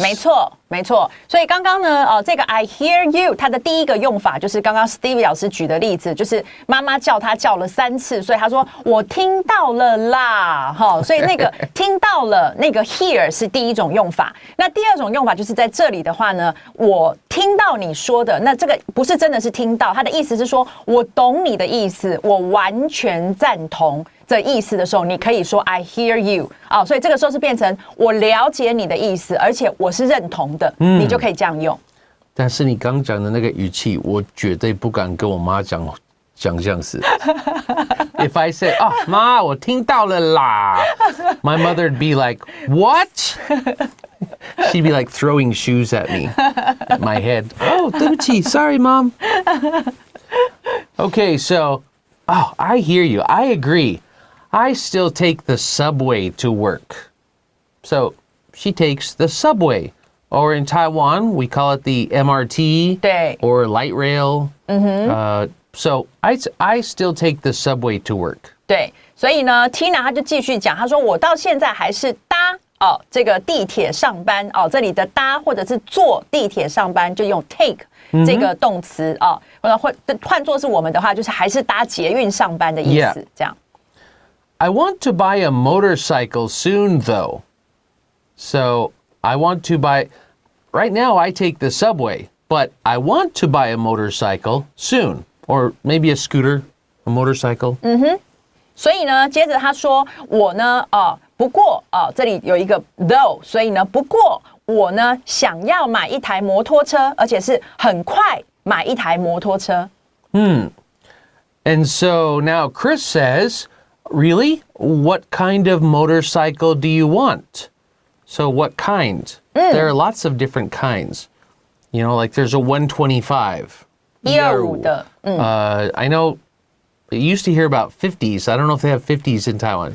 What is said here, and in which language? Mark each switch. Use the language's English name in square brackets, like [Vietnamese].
[Chinese] 没错，没错。所以刚刚呢，这个 I hear you， 它的第一个用法就是刚刚 Stevie 老师举的例子，就是妈妈叫他叫了3次，所以他说我听到了啦，哈，所以那个听到了那个 hear 是第一种用法。那第二种用法就是在这里的话呢，我听到你说的，那这个不是真的是听到，它的意思是说我懂你的意思，我完全赞同。的意思的时候，你可以说 I hear you 啊、所以这个时候是变成我了解你的意思，而且我是认同的，你就可以这样用。但是你刚讲的那个语气，我绝对不敢跟我妈讲这样子。 [English] If I say, "Oh, [Chinese] 妈，我听到了啦," [English] my mother'd be like, "What?" She'd be like throwing shoes at me, at my head. Oh, [Chinese] 对不起 [English] sorry, Mom. Okay, so, oh, I hear you. I agree. I still take the subway to work. So she takes the subway. Or in Taiwan, we call it the MRT [Chinese] 对 [English] or light rail. So I still take the subway to work. [Chinese] 对，所以呢 ，Tina 她就继续讲，她说我到现在还是搭这个地铁上班这里的搭或者是坐地铁上班就用 take 这个动词或换作是我们的话，就是还是搭捷运上班的意思，这样。 [English] I want to buy a motorcycle soon, though. So I want to buy. Right now, I take the subway, but I want to buy a motorcycle soon, or maybe a scooter, a motorcycle. [Chinese] 所以呢，接着他说，我呢，不过这里有一个 though， 所以呢，不过我呢想要买一台摩托车，而且是很快买一台摩托车。 [English] And so now Chris says, really? What kind of motorcycle do you want? So what kind? There are lots of different kinds. You know, like there's a 125. [Chinese] 125的 [English] I know you used to hear about 50s. I don't know if they have 50s in Taiwan.